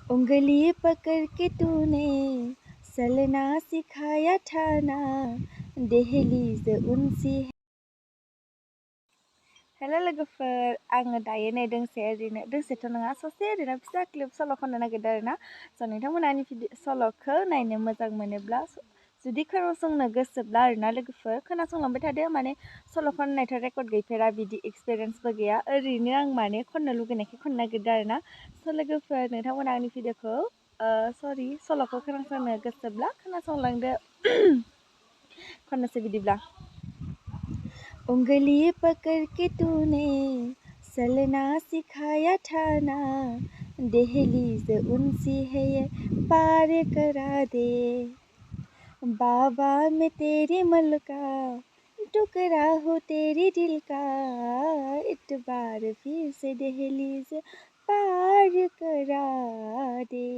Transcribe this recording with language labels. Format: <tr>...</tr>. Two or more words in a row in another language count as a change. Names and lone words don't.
<hi>उंगली पकड़ के तूने चलना सिखाया था ना, दहलीज उनसी।</hi> <brx>हेलो लोगोफोर, आङो दायो नै दोंसेथ' नङा ससे ओरैनो फिसा क्लिप सल' खननो नागिरदों आरोना। स' नोंथांमोना आंनि सल'खौ नायनो मोजां मोनोब्ला, जुदि खोनासंनो गोसोब्ला आरोना लोगोफोर खोनासंलांबाय थादो। माने सल' खननायथ' रेकर्ड गैफेरा, बिदि एक्सपिरियेन्सबो गैया, ओरैनो आं माने खननो लुगैनायखौ खननो नागिरदों आरोना। स' लोगोफोर नोंथांमोना आंनि सल'खौ खोनासंनो गोसोब्ला खोनासंलांदो। खननोसै बिदिब्ला।</brx> <hi>उंगली पकड़ के तूने चलना सिखाया था ना, दहलीज उनसी है ये पार करा दे। बाबा मैं तेरे मल का टुकड़ा हो तेरे दिल का, एक बार फिर से दहलीज पार करा दे।</hi>